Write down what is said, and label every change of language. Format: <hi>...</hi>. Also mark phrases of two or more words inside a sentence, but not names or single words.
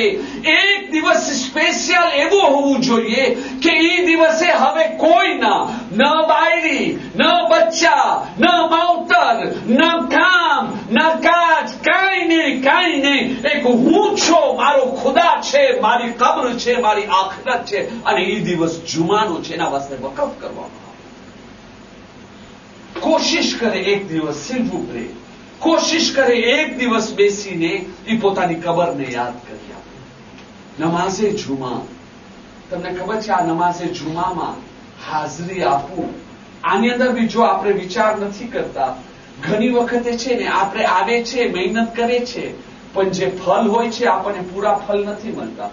<gu>એક દિવસ સ્પેશિયલ એવો હોવું જોઈએ કે એ દિવસે હવે કોઈના ન બાયરી, ન બચ્ચા, ન માવતર, ન કામ, ન કાજ, કાંઈ નહીં. એક હું છો, મારો ખુદા છે, મારી કબ્ર છે, મારી આખરત છે, અને એ દિવસ જુમાનો છે, એના વાસ્તે વકફ કરવામાં આવે. કોશિશ કરે એક દિવસ,</gu> <fr>s'il vous plaît,</fr> <gu>કોશિશ કરે એક દિવસ બેસીને એ પોતાની કબરને યાદ કરી આપે. નમાઝે જુમા, તમને ખબર છે આ નમાઝે જુમામાં હાજરી આપવું, આની અંદર બી જો આપણે વિચાર નથી કરતા, ઘણી વખતે છે ને આપણે આવે છે, મહેનત કરે છે, પણ જે ફલ હોય છે આપણને પૂરા ફલ નથી મળતા.</gu>